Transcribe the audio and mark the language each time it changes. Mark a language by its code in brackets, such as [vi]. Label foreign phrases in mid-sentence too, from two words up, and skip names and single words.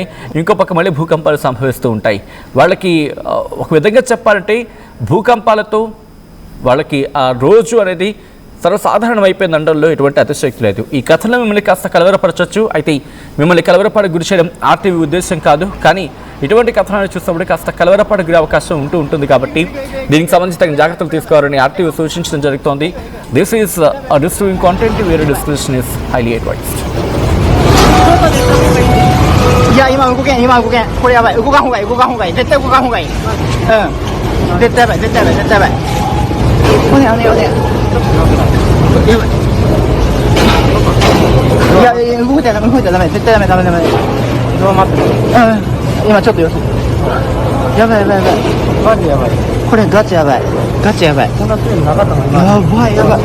[te] ఇంకో పక్క మళ్ళీ భూకంపాలు సంభవిస్తూ ఉంటాయి. వాళ్ళకి ఒక విధంగా చెప్పాలంటే భూకంపాలతో వాళ్ళకి ఆ రోజు అనేది సర్వసాధారణం అయిపోయింది అనడంలో ఎటువంటి అతిశయోక్తి లేదు. ఈ కథలో మిమ్మల్ని కాస్త కలవరపరచవచ్చు. అయితే మిమ్మల్ని కలవరపడి గురి చేయడం ఆర్టీవీ ఉద్దేశం కాదు. కానీ ఇటువంటి కథనాలు చూసినప్పుడు కాస్త కలవరపడి గురే అవకాశం ఉంటుంది. కాబట్టి దీనికి సంబంధించి తగిన జాగ్రత్తలు తీసుకోవాలని ఆర్టీవీ సూచించడం జరుగుతోంది. [en] This is distributing content where description is highly advised. [ja] いや今動けんこれやばい動かんほうがいい絶対動かんほうがいい絶対やばいおねやばいいや動いたらダメ絶対ダメ今ちょっと様子やばいマジやばいこれガチやばいそんな強いのなかったのやばい